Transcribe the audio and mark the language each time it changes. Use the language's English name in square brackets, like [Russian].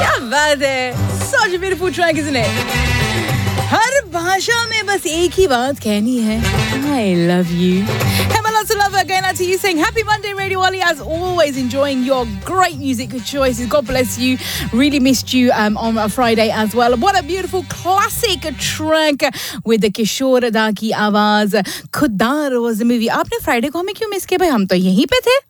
[Hindi] बात है, [English] such a beautiful track, isn't it? [Hindi] हर भाषा में बस एक ही बात कहनी है, [English] I love you. Lots of love again out to you, saying happy Monday, Radio Ollie, as always, enjoying your great music choices. God bless you. Really missed you on a Friday as well. What a beautiful classic track with the Kishore Da ki Awaaz. Khuddar was the movie. [Hindi] Aapne Friday ko hume kyun miss kiya bhai? Hum to yahi pe the.